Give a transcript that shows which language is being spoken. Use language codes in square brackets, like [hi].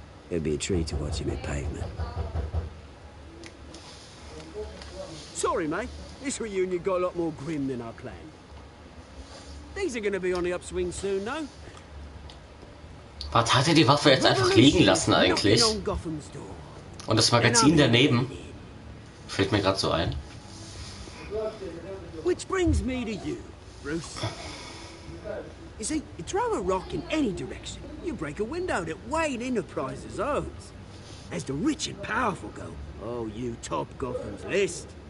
[en] it'd be a treat to watch him hit pavement. Sorry, mate. This reunion got a lot more grim than I planned. Things are gonna be on the upswing soon, no? [de] Was hat er die Waffe jetzt einfach liegen lassen eigentlich? Und das Magazin daneben? Fällt mir gerade so ein. [en] Which brings me to you, Bruce. You see, you throw a rock in any direction, you break a window that Wayne Enterprises owns. As the rich and powerful go, oh, you top Gotham's list.